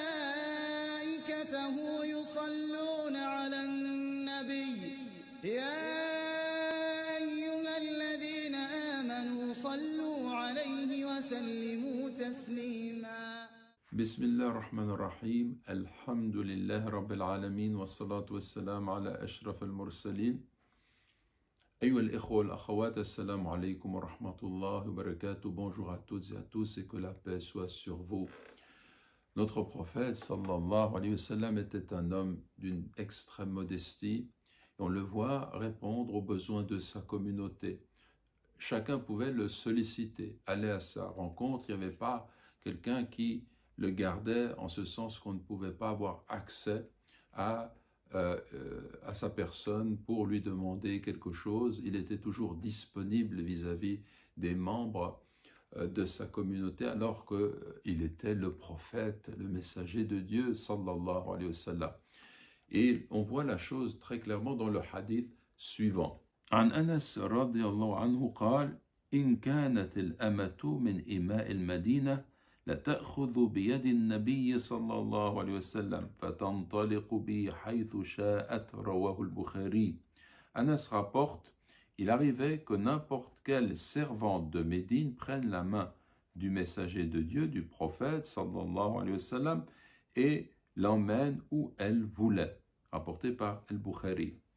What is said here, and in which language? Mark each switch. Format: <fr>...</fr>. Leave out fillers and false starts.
<ar>يصلون على النبي يا أيها الذين آمنوا صلوا عليه وسلموا تسليما. بسم الله الرحمن الرحيم. الحمد لله رب العالمين والصلاة والسلام على أشرف المرسلين. أيها الإخوة والأخوات, السلام عليكم ورحمة الله وبركاته.</ar> <fr>Bonjour à toutes et à tous et que la paix soit sur vous. Notre prophète sallallahu alayhi wa sallam était un homme d'une extrême modestie et on le voit répondre aux besoins de sa communauté. Chacun pouvait le solliciter, aller à sa rencontre. Il n'y avait pas quelqu'un qui le gardait en ce sens qu'on ne pouvait pas avoir accès à sa personne pour lui demander quelque chose. Il était toujours disponible vis-à-vis des membres de sa communauté alors qu'il était le prophète, le messager de Dieu sallallahu alayhi wa sallam. Et on voit la chose très clairement dans le hadith suivant.</fr> <ar>عن أنس رضي الله عنه قال إن كانت الأمة من إماء المدينة لتأخذ بيد النبي صلى الله عليه وسلم فتنطلق به حيث شاءت. رواه البخاري.</ar> <fr>Anas rapporte, il arrivait que n'importe quelle servante de Médine prenne la main du messager de Dieu, du prophète sallallahu alayhi wa sallam, et l'emmène où elle voulait, rapporté par Al-Bukhari.</fr>